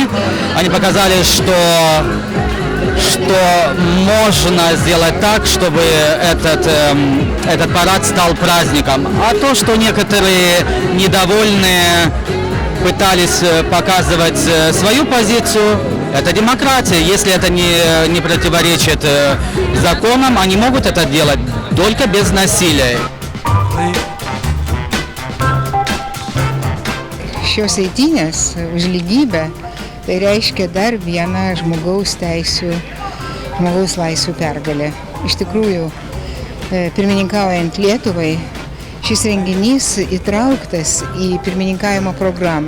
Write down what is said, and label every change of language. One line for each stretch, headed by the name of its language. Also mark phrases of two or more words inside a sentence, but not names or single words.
Russian: Они показали, что можно сделать так, чтобы этот парад стал праздником. А то, что некоторые недовольные пытались показывать свою позицию, это демократия. Если это не противоречит законам, они могут это делать только без насилия.
Lithuanian: Šios eitynės už lygybę tai reiškia dar vieną žmogaus laisvių pergalę. Iš tikrųjų, pirmininkaujant Lietuvai, šis renginys įtrauktas į pirmininkavimo programą.